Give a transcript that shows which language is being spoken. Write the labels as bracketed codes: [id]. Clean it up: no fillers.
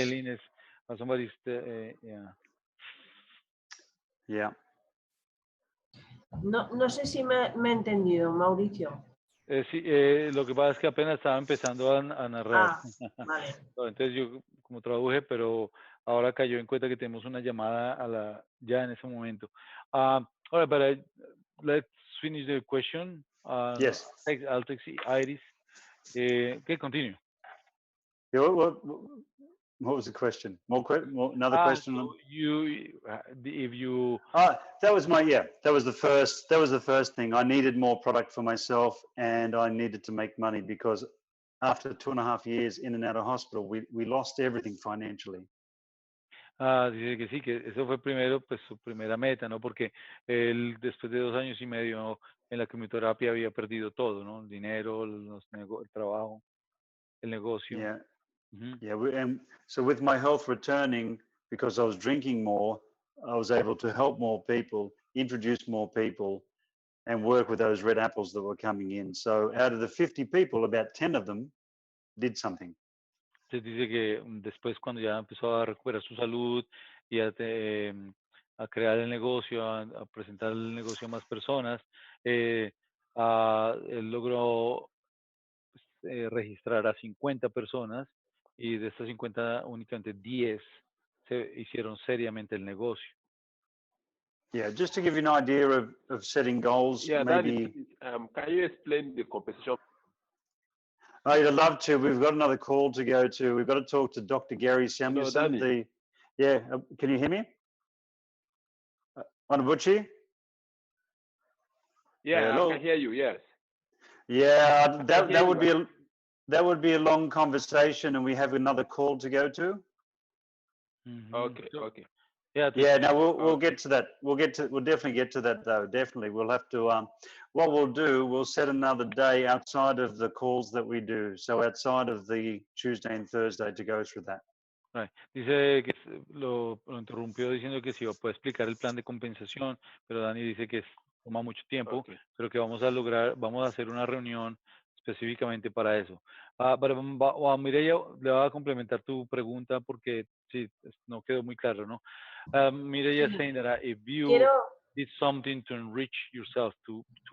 [en] Aileen is somebody's, yeah. Yeah. [es] no sé si me he entendido, Mauricio. Sí, lo que pasa es que apenas estaba empezando a narrar. Vale. Entonces yo como traduje, pero ahora cayó en cuenta que tenemos una llamada ya en ese momento. [en] All right, but let's finish the question. Yes. I'll take Iris. Okay, continue. Yeah, what was the question? Another question? So if you. That was the first thing. I needed more product for myself, and I needed to make money because after 2.5 years in and out of hospital, we lost everything financially. [es] Dice que sí, que eso fue primero, pues su primera meta, ¿no? Porque él después de 2 años y medio en la quimioterapia había perdido todo, ¿no? El dinero, el trabajo, el negocio. [en] Yeah. And so with my health returning, because I was drinking more, I was able to help more people, introduce more people, and work with those red apples that were coming in. So out of the 50 people, about 10 of them did something. [es] Se dice que después cuando ya empezó a recuperar su salud y a crear el negocio, a presentar el negocio a más personas, él logró registrar a 50 personas y de estas 50 únicamente 10 se hicieron seriamente el negocio. [en] Yeah, just to give you an idea of setting goals, Yeah, maybe. Can you explain the compensation? I'd love to. We've got another call to go to. We've got to talk to Dr. Gary Samuelson. Danny. Can you hear me? Onabuchi? Yeah, Hello? I can hear you. Yes. Yeah, can hear that would be a long conversation, and we have another call to go to. Okay. So, Okay. yeah. Yeah, no, we'll get to that. We'll definitely get to that though. Definitely, we'll have to. what we'll do, we'll set another day outside of the calls that we do. So outside of the Tuesday and Thursday to go through that. Right. [es] Dice que lo interrumpió diciendo que sí puede explicar el plan de compensación, pero Dani dice que toma mucho tiempo, [en] Okay. [es] pero que vamos a hacer una reunión específicamente para eso. Pero Mireia, le va a complementar tu pregunta porque sí, no quedó muy claro, ¿no? [en] Mireia saying that if you [es] Quiero, [en] did something to enrich yourself, to